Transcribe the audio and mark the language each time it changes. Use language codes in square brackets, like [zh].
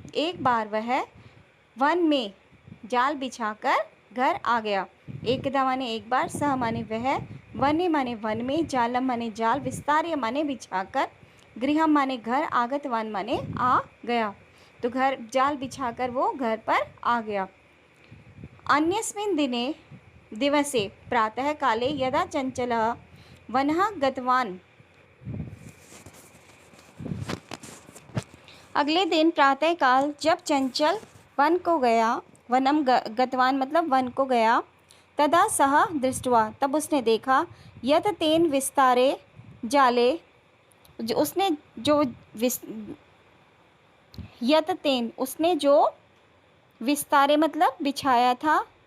[hi] एक बार वह वन में जाल बिछाकर घर आ गया। एकदा माने एक बार, सह माने वह, वने माने वन में, जालम माने जाल, विस्तार्य माने बिछाकर, गृहम माने घर, आगतवान माने आ गया। तो घर जाल बिछाकर वो घर पर आ गया। [sa] अन्यस्मिन् दिवसे प्रातः काले यदा चंचलः वनः गतवान्। [hi] अगले दिन प्रातः काल जब चंचल वन को गया, वनम गतवान मतलब वन को गया, [sa] तदा सह दृष्ट्वा [hi] तब उसने देखा, [sa] यत तेन विस्तारे जाले, [hi] उसने जो विस्तारे मतलब बिछाया था